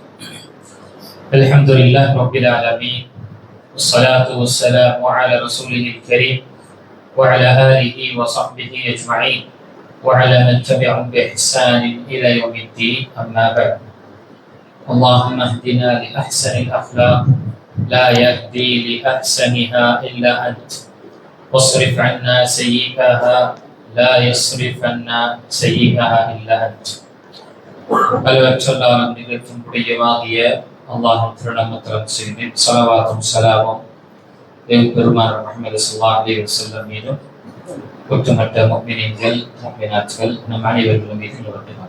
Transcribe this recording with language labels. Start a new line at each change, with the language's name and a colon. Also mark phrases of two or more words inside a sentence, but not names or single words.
Arabic: الحمد لله رب العالمين، والصلاة والسلام على رسوله الكريم وعلى آله وصحبه أجمعين وعلى من تبعهم بإحسان إلى يوم الدين. أما بعد، اللهم اهدنا لأحسن الأخلاق لا يهدي لأحسنها إلا أنت، واصرف عنا سيئها لا يصرف عنا سيئها إلا أنت.
Tamil: அளவற்றல்லாரும் நிகழ்த்தும் புனிதமாகிய அல்லாஹ்வின் திருநாமத்தில் செய்து ஸலவாத்தும் ஸலாமும் பெருமானார் முஹம்மது
Arabic: صلى الله عليه وسلم
Tamil: மீதும் ஒட்டுமொத்த முஃமினீன்கள் முஃமினாத்கள் நம் அனைவர்களும் மீது நிலவட்டுமாக.